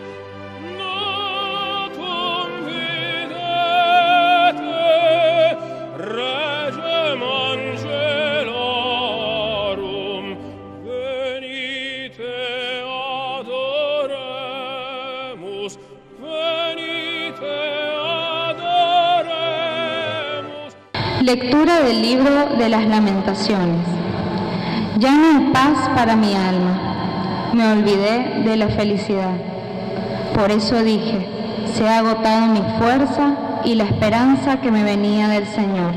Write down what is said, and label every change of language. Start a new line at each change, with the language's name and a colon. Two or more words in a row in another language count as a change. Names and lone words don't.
Latin: Natum videte, regem angelorum, venite adoremus, venite adoremus.
Spanish: Lectura del libro de las Lamentaciones. Ya no hay paz para mi alma, me olvidé de la felicidad. Por eso dije, se ha agotado mi fuerza y la esperanza que me venía del Señor.